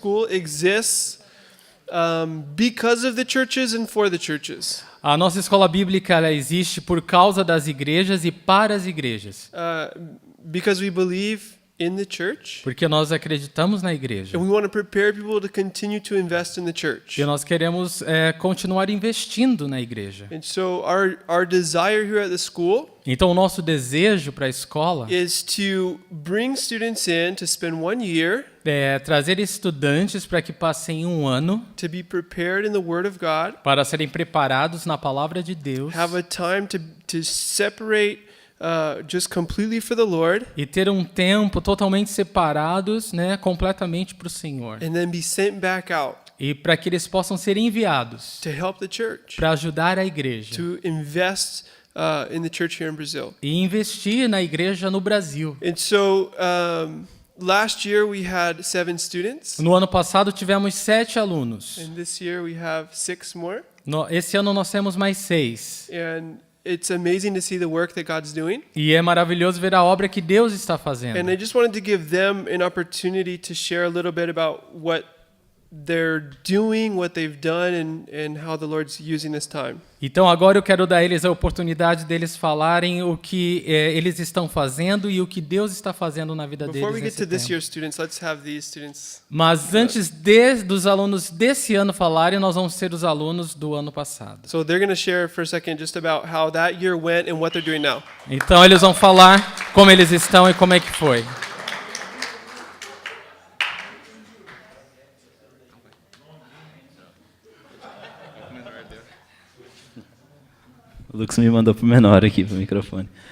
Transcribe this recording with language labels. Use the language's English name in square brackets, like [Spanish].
[English] exists because of the churches and for the churches. [Portuguese] a nossa escola bíblica, ela existe por causa das igrejas e para as igrejas. [English] Because we believe in the church. [Portuguese] Porque nós acreditamos na igreja. [English] And we want to prepare people to continue to invest in the church. [Portuguese] E nós queremos continuar investindo na igreja. [English] And so our desire here at the school [Portuguese] Então, o nosso desejo para a escola [English] is to bring students in to spend 1 year [Portuguese] é trazer estudantes para que passem um ano [English] to be prepared in the Word of God, [Portuguese] para serem preparados na palavra de Deus [English] have a time to separate just completely for the Lord, [Portuguese] e ter um tempo totalmente separados, né, completamente para o Senhor. [English] and then be sent back out [Portuguese] E para que eles possam ser enviados [English] to help the church, [Portuguese] para ajudar a igreja [English] to invest in the church here in Brazil. [Portuguese] e investir na igreja no Brasil. [English] And so last year we had 7 students, [Portuguese] No ano passado tivemos 7 alunos. [English] and this year we have 6 more. [Portuguese] Esse ano nós temos mais 6. [English] And it's amazing to see the work that God's doing. [Portuguese] E é maravilhoso ver a obra que Deus está fazendo. [English] And I just wanted to give them an opportunity to share a little bit about what they're doing, what they've done, and how the Lord's using this time. [Portuguese] Então agora eu quero dar a eles a oportunidade deles falarem o que eles estão fazendo e o que Deus está fazendo na vida [English] Before we [Portuguese] deles [English] get to [Portuguese] nesse [English] this [Portuguese] tempo. [English] year's students, let's have these students. [Portuguese] Mas antes dos alunos desse ano falarem, nós vamos ser os alunos do ano passado. [English] So they're going to share for a second just about how that year went and what they're doing now. [Portuguese] Então eles vão falar como eles estão e como é que foi. O Lucas me mandou pro menor aqui, pro microfone.